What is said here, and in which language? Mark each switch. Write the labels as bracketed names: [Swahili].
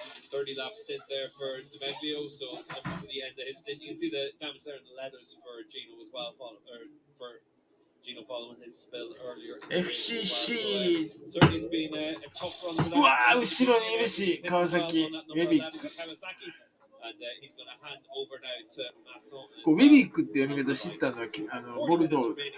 [English] 30 lap stint there for Demeglio, so up to the end of his stint. You can see the damage there in the leathers for Gino as well, for Gino following his spill earlier. FCC! Certainly it's been a tough run for that. [Japanese] うわー、後ろにいるし、川崎、ウェビック。 [English] And he's going to hand over now to Masson. [Japanese] ウェビックって読み方知ったのはボルドー。